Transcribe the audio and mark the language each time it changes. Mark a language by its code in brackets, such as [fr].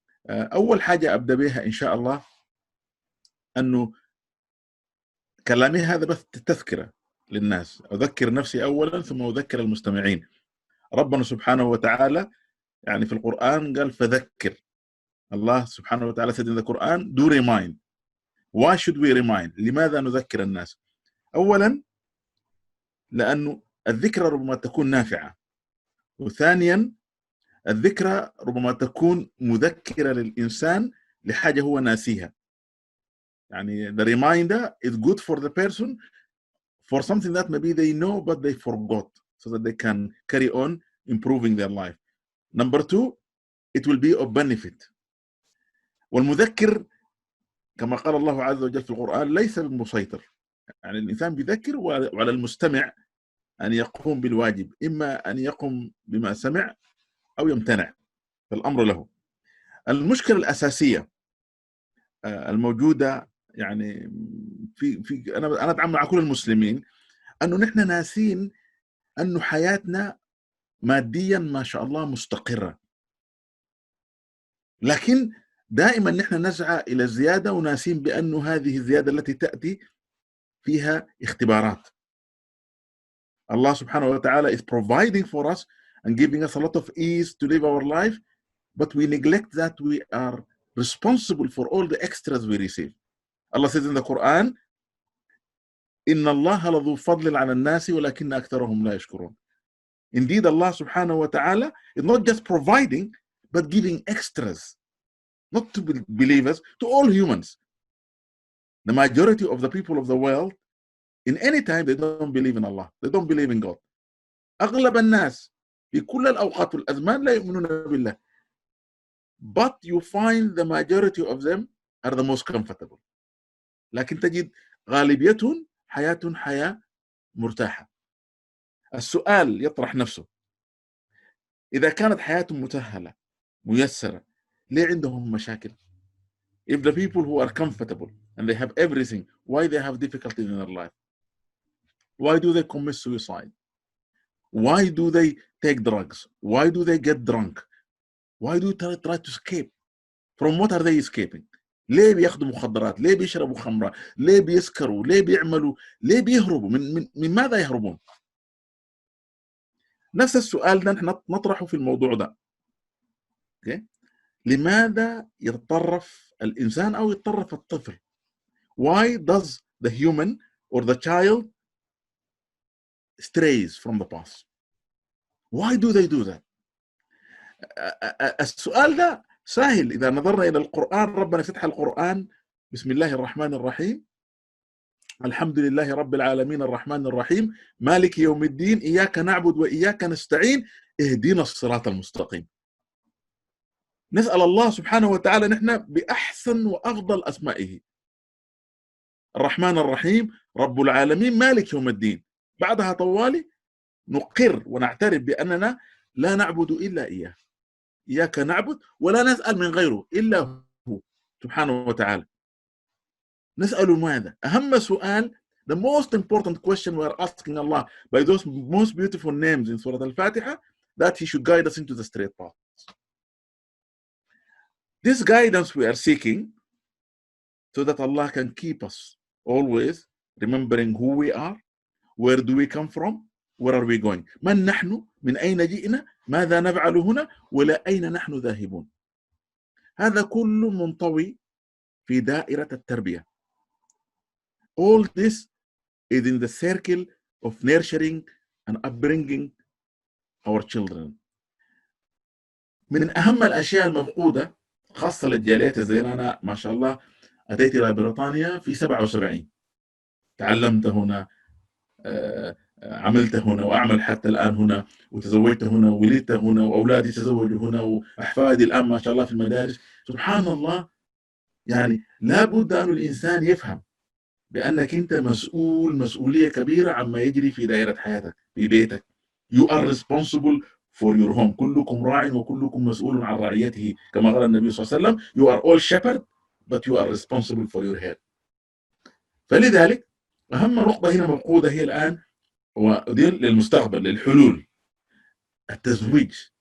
[ar] أول حاجة أبدأ بها إن شاء الله أنه كلامي هذا بس تذكرة للناس، أذكر نفسي أولا ثم أذكر المستمعين. ربنا سبحانه وتعالى يعني في القرآن قال فذكر. الله سبحانه وتعالى [en] said in the Quran do remind. Why should we remind؟ [ar] لماذا نذكر الناس؟ أولا لأنه الذكرى ربما تكون نافعة، وثانيا الذكرى ربما تكون مذكرة للإنسان لحاجة هو ناسيها. [en] يعني the reminder is good for the person for something that maybe they know but they forgot, so that they can carry on improving their life. Number two, it will be of benefit. [ar] والمذكر كما قال الله عز وجل في القرآن ليس بالمسيطر. يعني الإنسان بيذكر وعلى المستمع أن يقوم بالواجب، إما أن يقوم بما سمع أو يمتنع، فالأمر له. المشكلة الأساسية الموجودة يعني في أنا أتعامل مع كل المسلمين أنه نحن ناسين أنه حياتنا ماديا ما شاء الله مستقرة، لكن دائما نحن نسعى إلى الزيادة وناسين بأنه هذه الزيادة التي تأتي فيها اختبارات. [en] Allah subhanahu wa ta'ala is providing for us and giving us a lot of ease to live our life, but we neglect that we are responsible for all the extras we receive. Allah says in the Quran, [ar] إِنَّ اللَّهَ لَذُو فَضْلٍ عَلَى النَّاسِ وَلَكِنَّ أَكْثَرَهُمْ لَا يَشْكُرُونَ. [en] Indeed, Allah subhanahu wa ta'ala is not just providing, but giving extras, not to believers, to all humans. The majority of the people of the world, in any time, they don't believe in Allah. They don't believe in God. [ar] أغلب الناس في كل الأوقات والأزمان لا يؤمنون بالله. [en] But you find the majority of them are the most comfortable. [ar] لكن تجد غالبيتهم حياة مرتاحة. السؤال يطرح نفسه، إذا كانت حياتهم مسهلة ميسرة، ليه عندهم مشاكل؟ [en] If the people who are comfortable and they have everything, why they have difficulties in their life? Why do they commit suicide? Why do they take drugs? Why do they get drunk? Why do they try to escape? From what are they escaping? [ar] ليه بياخدوا مخدرات؟ ليه بيشربوا خمرة؟ ليه بيسكروا؟ ليه بيعملوا؟ ليه بيهربوا؟ من ماذا يهربون؟ نفس السؤال ده نحن نطرحه في الموضوع ده. okay? لماذا يتطرف الإنسان أو يتطرف الطفل؟ [en] Why does the human or the child strays from the path? Why do they do that? [ar] السؤال ده سهل إذا نظرنا إلى القرآن. ربنا فتح القرآن بسم الله الرحمن الرحيم، الحمد لله رب العالمين الرحمن الرحيم مالك يوم الدين إياك نعبد وإياك نستعين اهدنا الصراط المستقيم. نسأل الله سبحانه وتعالى نحن بأحسن وأفضل أسمائه، الرحمن الرحيم رب العالمين مالك يوم الدين. بعدها طوالي نقر ونعترف بأننا لا نعبد إلا إياه، إياك نعبد ولا نسأل من غيره إلا هو سبحانه وتعالى. نسأل ماذا؟ أهم سؤال، [en] the most important question we are asking Allah by those most beautiful names in Surah Al-Fatiha, that He should guide us into the straight path. This guidance we are seeking so that Allah can keep us always remembering who we are, where do we come from, where are we going, [ar] من نحن، من أين جئنا، ماذا نفعل هنا، ولا أين نحن ذاهبون. هذا كله منطوي في دائرة التربية. [en] All this is in the circle of nurturing and upbringing our children. [ar] من أهم الأشياء المفقودة خاصة للجاليات زي أنا ما شاء الله أتيت إلى بريطانيا في 77، تعلمت هنا، عملت هنا وأعمل حتى الآن هنا، وتزوجت هنا وولدت هنا وأولادي تزوجوا هنا وأحفادي الآن ما شاء الله في المدارس. سبحان الله، يعني لابد أن الإنسان يفهم بأنك أنت مسؤولية كبيرة عما يجري في دائرة حياتك في بيتك. [en] You are responsible for your home. [ar] كلكم راع وكلكم مسؤول عن رعيته كما قال النبي صلى الله عليه وسلم. [en] You are all shepherd but you are responsible for your head. [ar] فلذلك أهم نقطة هنا مفقودة هي الآن ودي للمستقبل، للحلول، التزويج.